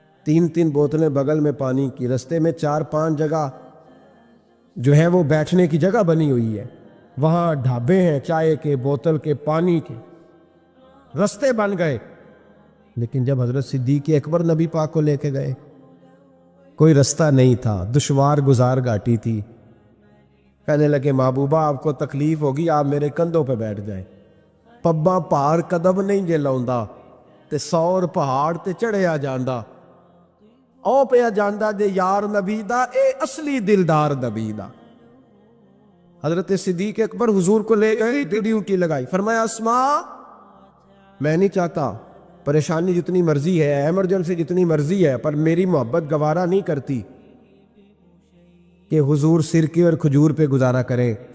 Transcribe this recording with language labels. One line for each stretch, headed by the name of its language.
Urdu: 3 بوتلیں بغل میں پانی کی، رستے میں 4-5 جگہ جو ہے وہ بیٹھنے کی جگہ بنی ہوئی ہے، وہاں ڈھابے ہیں چائے کے، بوتل کے، پانی کے، رستے بن گئے. لیکن جب حضرت صدیق اکبر نبی پاک کو لے کے گئے، کوئی رستہ نہیں تھا، دشوار گزار گھاٹی تھی. کہنے لگے محبوبہ آپ کو تکلیف ہوگی، آپ میرے کندھوں پہ بیٹھ جائیں.
Punjabi: پبا پہاڑ قدم نہیں جے لاؤندا تے سور پہاڑ تے چڑھیا جاندا، او پیا جاندا دے یار نبی دا، اے اصلی دلدار نبی دا.
Urdu: حضرت صدیق اکبر حضور کو لے گئے، ڈیوٹی لگائی، فرمایا اسماء میں نہیں چاہتا، پریشانی جتنی مرضی ہے، ایمرجنسی جتنی مرضی ہے، پر میری محبت گوارا نہیں کرتی کہ حضور سرکے اور کھجور پہ گزارا کریں.